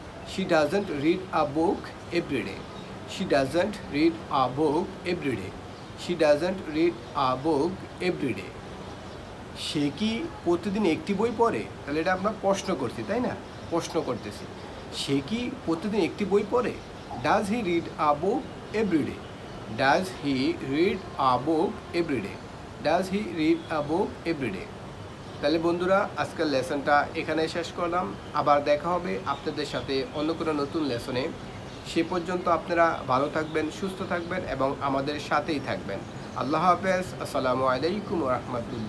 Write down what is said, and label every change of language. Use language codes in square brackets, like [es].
[en] She doesn't read a book every day. She doesn't read a book every day. She doesn't read a book every day. [bn] সে কি প্রতিদিন একটি বই পড়ে? তাহলে এটা আমরা প্রশ্ন করছি, তাই না? প্রশ্ন করতেছি, সে কি প্রতিদিন একটি বই পড়ে? [en] Does he read a book every day? Does he read a book every day? Does he read a book every day? [bn] তাহলে বন্ধুরা আজকের লেসনটা এখানে শেষ করলাম। আবার দেখা হবে আপনাদের সাথে অন্য কোনো নতুন লেসনে। সে পর্যন্ত আপনারা ভালো থাকবেন, সুস্থ থাকবেন এবং আমাদের সাথেই থাকবেন। আল্লাহ হাফেজ। আসসালামু আলাইকুম ওয়া রাহমাতুল্লাহ।